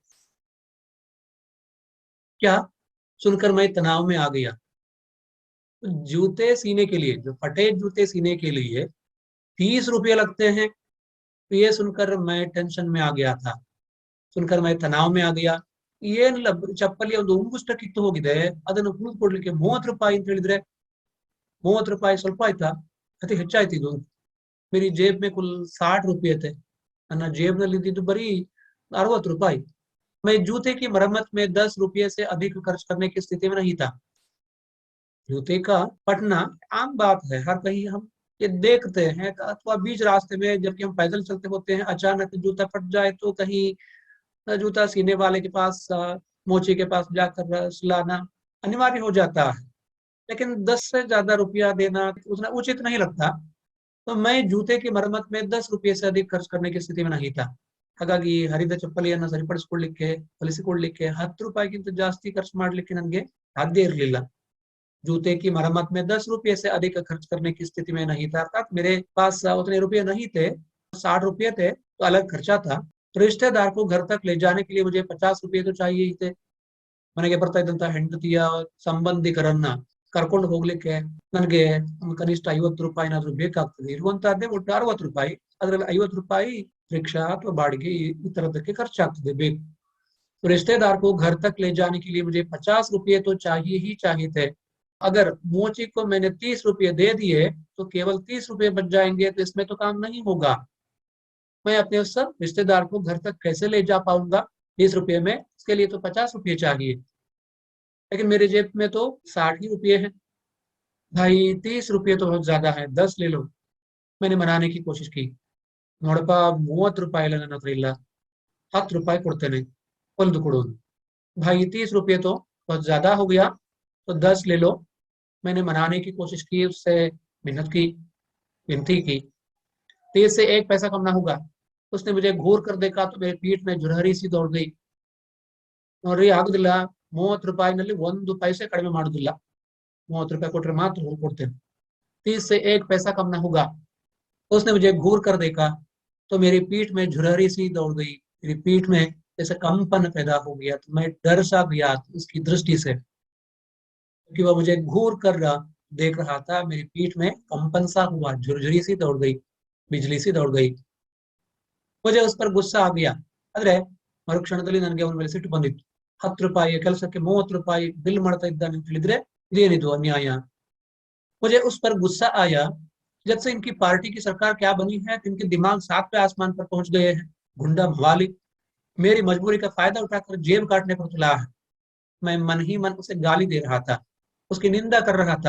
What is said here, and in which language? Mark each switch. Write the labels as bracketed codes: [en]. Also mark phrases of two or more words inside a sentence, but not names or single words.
[hi] क्या सुनकर मैं तनाव में आ गया. जूते सीने के लिए, जो फटे जूते सीने के लिए 30 रुपये लगते हैं, तो ये सुनकर मैं टेंशन में आ गया था, सुनकर मैं तनाव में आ गया. [kn] ಏನಿಲ್ಲ, ಚಪ್ಪಲಿ ಒಂದು ಉಂಗುಷ್ಟ ಕಿತ್ತು ಹೋಗಿದೆ, ಅದನ್ನು ಉಳಿದುಕೊಡ್ಲಿಕ್ಕೆ 30 ರೂಪಾಯಿ ಅಂತ ಹೇಳಿದ್ರೆ 30 ರೂಪಾಯಿ ಸ್ವಲ್ಪ ಆಯ್ತಾ, ಅತಿ ಹೆಚ್ಚಾಯ್ತು ಇದು. [hi] मेरी जेब में कुल 60 रुपये थे, [kn] ನನ್ನ ಜೇಬ್ನಲ್ಲಿ ಇದ್ದಿದ್ದು ಬರೀ 60 रुपये. [hi] मैं जूते की मरम्मत में 10 रुपये से अधिक खर्च करने की स्थिति में नहीं था. जूते का फटना आम बात है, हर कहीं हम ये देखते हैं. अथवा बीच रास्ते में जबकि हम पैदल चलते होते हैं, अचानक जूता फट जाए तो कहीं जूता सीने वाले के पास, मोची के पास जाकर सिलाना अनिवार्य हो जाता है. लेकिन 10 से ज्यादा रुपया देना उतना उचित नहीं लगता. तो मैं जूते की मरम्मत में 10 रुपये से अधिक खर्च करने की स्थिति में नहीं था. [kn] ಹಾಗಾಗಿ ಹರಿದ ಚಪ್ಪಲಿಯನ್ನು ಸರಿಪಡಿಸಿಕೊಳ್ಳಿಕ್ಕೆ, ಹೊಲಿಸಿಕೊಳ್ಳಿಕ್ಕೆ 10 ರೂಪಾಯಿಗಿಂತ ಜಾಸ್ತಿ ಖರ್ಚು ಮಾಡಲಿಕ್ಕೆ ನನಗೆ ಸಾಧ್ಯ ಇರಲಿಲ್ಲ. [hi] जूते की मरम्मत में 10 रुपये से अधिक खर्च करने की स्थिति में नहीं था. अर्थात मेरे पास उतने रुपये नहीं थे, 60 रुपये थे तो अलग खर्चा था. रिश्तेदार को घर तक ले जाने के लिए मुझे 50 रुपये तो चाहिए ही थे. [kn] ಮನೆಗೆ ಬರ್ತಾ ಇದ್ದಂತ ಹೆಂಡತಿಯ ಸಂಬಂಧಿಕರನ್ನ ಕರ್ಕೊಂಡು ಹೋಗ್ಲಿಕ್ಕೆ ನನಗೆ ಕನಿಷ್ಠ 50 ರೂಪಾಯಿ ಏನಾದ್ರೂ ಬೇಕಾಗ್ತದೆ. ಇರುವಂತಹದ್ದೇ ಒಟ್ಟು 60 ರೂಪಾಯಿ, ಅದರಲ್ಲಿ 50 ರೂಪಾಯಿ रिक्शा ಅಥವಾ ಬಾಡಿಗೆ ಈ ತರದಕ್ಕೆ ಖರ್ಚಾಗ್ತದೆ ಬೇಕು. [hi] रिश्तेदार को घर तक ले जाने के लिए मुझे 50 रुपये तो चाहिए ही चाहिए थे. अगर मोची को मैंने 30 रुपये दे दिए तो केवल 30 रुपये बच जाएंगे, तो इसमें तो काम नहीं होगा. मैं अपने उस सब रिश्तेदार को घर तक कैसे ले जा पाऊंगा 30 रुपये में, इसके लिए तो 50 रुपये चाहिए. लेकिन मेरे जेब में तो 60 ही रुपये हैं. भाई 30 रुपये तो बहुत ज्यादा है, 10 ले लो. मैंने मनाने की कोशिश की. [kn] ನೋಡಪ್ಪ 30 ರೂಪಾಯಿ ಇಲ್ಲ ನನ್ನ ಹತ್ರ, ಇಲ್ಲ 10 ರೂಪಾಯಿ ಕೊಡ್ತೇನೆ, ಹೊಲಿದು ಕೊಡು. [hi] भाई 30 रुपये तो बहुत ज्यादा हो गया, तो 10 ले लो. मैंने मनाने की कोशिश की, उससे मिन्नत की, विनती की. 30 से 1 पैसा कम ना होगा. उसने मुझे घूर कर देखा तो मेरे पीठ में झुरहरी सी दौड़ गई. [kn] ನೋಡ್ರಿ ಆಗುದಿಲ್ಲ, 30 ರೂಪಾಯಿನಲ್ಲಿ 1 पैसे ಕಡಿಮೆ ಮಾಡುದಿಲ್ಲ, 30 ರೂಪಾಯಿ ಕೊಟ್ರೆ ಮಾತ್ರ ಹೊಲ್ಕೊಡ್ತೇನೆ. [hi] 30 से 1 पैसा कम ना होगा. उसने मुझे घूर कर देखा तो मेरी पीठ में झुरहरी सी दौड़ गई, मेरी पीठ में जैसे कंपन पैदा हो गया. तो मैं डर सा गया उसकी दृष्टि से, क्योंकि वह मुझे घूर कर देख रहा था. मेरी पीठ में कंपन सा हुआ, झुरझुरी सी दौड़ गई, बिजली सी दौड़ गई. मुझे उस पर गुस्सा आ गया. [kn] ಆದ್ರೆ ಮರುಕ್ಷಣದಲ್ಲಿ ನನಗೆ ಅವನ ಮೇಲೆ ಸಿಟ್ಟು ಬಂದಿತ್ತು. 10 ರೂಪಾಯಿ ಕೆಲಸಕ್ಕೆ 30 ರೂಪಾಯಿ ಬಿಲ್ ಮಾಡ್ತಾ ಇದ್ದಾನೆ ಅಂತ ಹೇಳಿದ್ರೆ ಇದೇನಿದು ಅನ್ಯಾಯ. [hi] मुझे उस पर गुस्सा आया. जब से इनकी पार्टी की सरकार क्या बनी है, इनके दिमाग 7वें आसमान पर पहुंच गए हैं. गुंडा मवाली मेरी मजबूरी का फायदा उठाकर जेब काटने पर तुला है. मैं मन ही मन उसे गाली दे रहा था, उसकी निंदा कर रहा था.